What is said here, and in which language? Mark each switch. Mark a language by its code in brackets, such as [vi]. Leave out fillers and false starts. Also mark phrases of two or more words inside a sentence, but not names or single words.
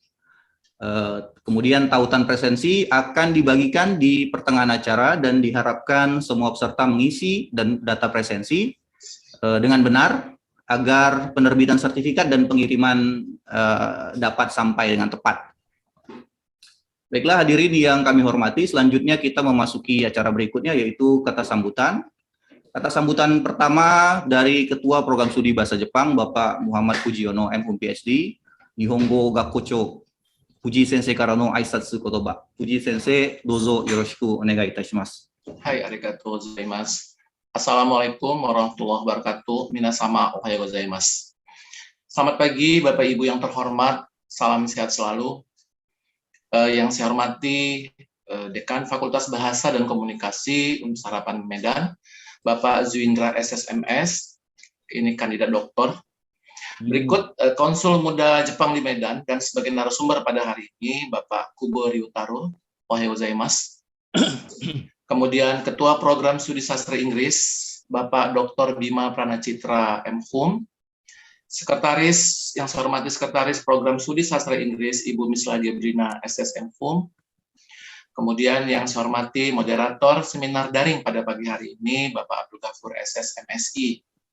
[id] Kemudian tautan presensi akan dibagikan di pertengahan acara dan diharapkan semua peserta mengisi dan data presensi dengan benar agar penerbitan sertifikat dan pengiriman dapat sampai dengan tepat. Baiklah hadirin yang kami hormati, selanjutnya kita memasuki acara berikutnya, yaitu kata sambutan. Kata sambutan pertama dari Ketua Program Studi Bahasa Jepang, Bapak Muhammad Fujiono M.Hum PhD, [ja] 日本語学校長、フジ先生からの挨拶言葉. フジ先生、どうぞよろしくお願いいたします. はい、ありがとうございます. [ar] السلام عليكم ورحمة الله وبركاته. [ja] 皆様、おはようございます. [id] Selamat pagi Bapak Ibu yang terhormat, salam sehat selalu. Yang saya hormati Dekan Fakultas Bahasa dan Komunikasi Universitas Harapan Medan, Bapak Zuindra SSMS, ini kandidat doktor. Berikut Konsul Muda Jepang di Medan dan sebagai narasumber pada hari ini Bapak Kubo Ryutaro, [ja] おはようございます. [id] Kemudian Ketua Program Studi Sastra Inggris Bapak Dr. Bima Pranacitra M.Hum. Sekretaris, yang saya hormati Sekretaris Program Studi Sastra Inggris Ibu Misla Gebrina SSM.Hum. Kemudian yang saya hormati moderator seminar daring pada pagi hari ini Bapak Abdul Ghafur SSMSI.